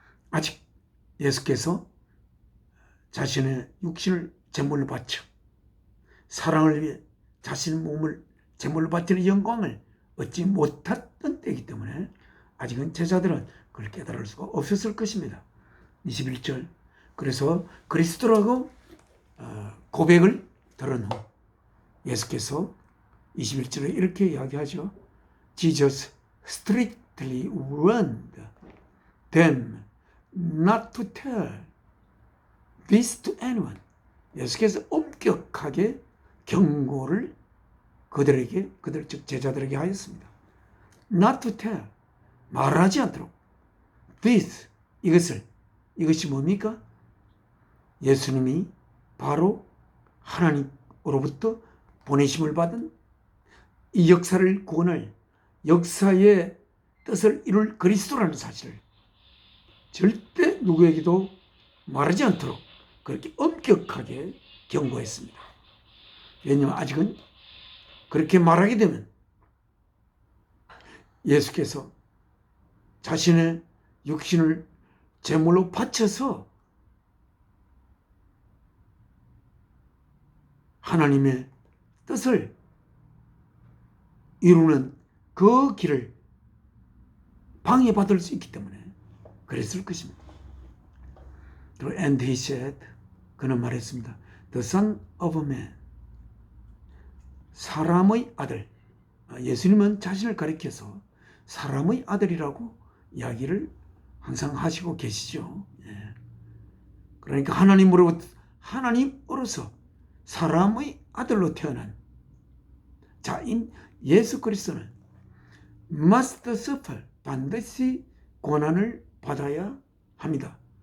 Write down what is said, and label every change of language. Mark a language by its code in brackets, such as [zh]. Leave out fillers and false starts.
[ko] 아직 예수께서 자신의 육신을 제물로 바쳐 사랑을 위해 자신의 몸을 제물로 바치는 영광을 얻지 못했던 때이기 때문에 아직은 제자들은 그걸 깨달을 수가 없었을 것입니다. 21절. 그래서 그리스도라고 고백을 들은 후 예수께서 21절에 이렇게 이야기하죠. [en] Jesus strictly warned them not to tell this to anyone. [ko] 예수께서 엄격하게 경고를 그들 즉 제자들에게 하였습니다. [en] Not to tell, [ko] 말하지 않도록. This, 이것이 뭡니까? 예수님이 바로 하나님으로부터 보내심을 받은 이 역사를 구원할 역사의 뜻을 이룰 그리스도라는 사실을 절대 누구에게도 말하지 않도록 그렇게 엄격하게 경고했습니다. 왜냐하면 아직은 그렇게 말하게 되면 예수께서 자신의 육신을 제물로 바쳐서 하나님의 뜻을 이루는 그 길을 방해받을 수 있기 때문에 그랬을 것입니다. [en] And he said, [ko] 그는 말했습니다. [en] The Son of Man, [ko] 사람의 아들. 예수님은 자신을 가리켜서 사람의 아들이라고 이야기를 항상 하시고 계시죠. 그러니까 하나님으로서 사람의 아들로 태어난 자인 예수 그리스도는 [en] must suffer, [ko] 반드시 고난을 받아야 합니다.